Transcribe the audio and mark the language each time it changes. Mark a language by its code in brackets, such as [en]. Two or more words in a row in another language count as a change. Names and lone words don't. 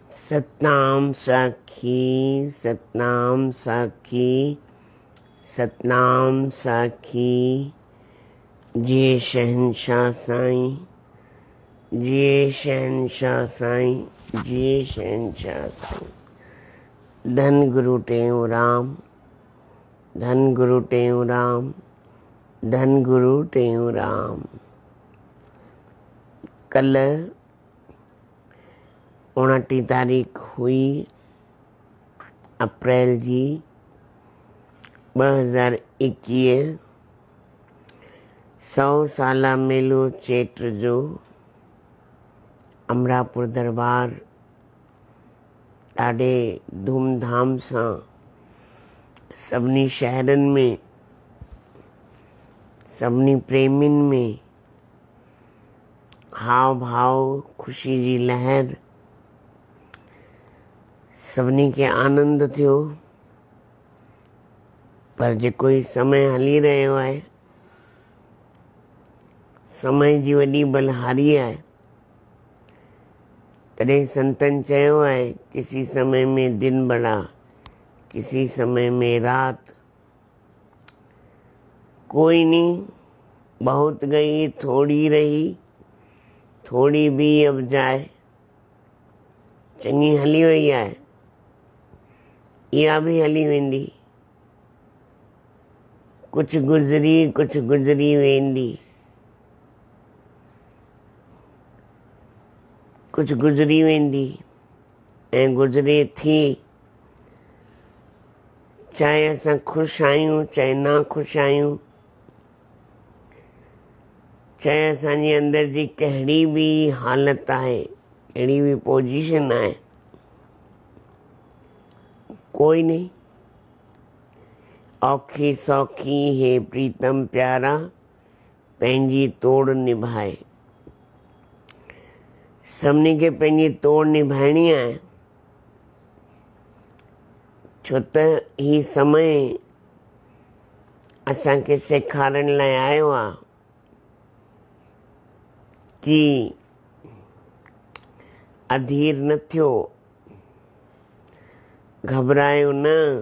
[sd] सतनाम साखी, सतनाम साखी, सतनाम साखी। जे शहनशाह साईं, जे शहनशाह साईं, जे शहनशाह साईं। धन गुरु टेऊं राम, धन गुरु टेऊं राम, धन गुरु टेऊं राम। कल 29 तारीख़ हुई अप्रैल जी 2021। 100 साला मेलो चेट जो अमरापुर दरबार ॾाढे धूमधाम सां सभिनी शहरनि में, सभिनी प्रेमियुनि में हाव भाव, खुशी जी लहर, सभिनी खे आनंद थियो। पर जेको ही समय हली रहियो आहे, समय जी वॾी बलहारी आहे। तॾहिं संतन चयो आहे, [hi] किसी समय में दिन बड़ा, किसी समय में रात। कोई नहीं, बहुत गई थोड़ी रही, थोड़ी भी अब जाए। [sd] चङी हली वई आहे, इहा भी हली वेंदी। कुछ गुज़री वेंदी, कुछ गुज़री वेंदी ऐं गुज़रे थी। चाहे असां ख़ुशि आहियूं, चाहे ना ख़ुशि आहियूं, चाहे असांजे अंदर जी कहिड़ी भी हालत आहे, कहिड़ी भी पोजीशन आहे, [hi] कोई नहीं। [sd] औखी सौखी है प्रीतम प्यारा, पंहिंजी तोड़ निभाए। सभिनी खे पंहिंजी तोड़ निभाइणी आहे, छो त ही समय असांखे सेखारण लाइ आयो आहे कि अधीर न थियो, घबरायो न।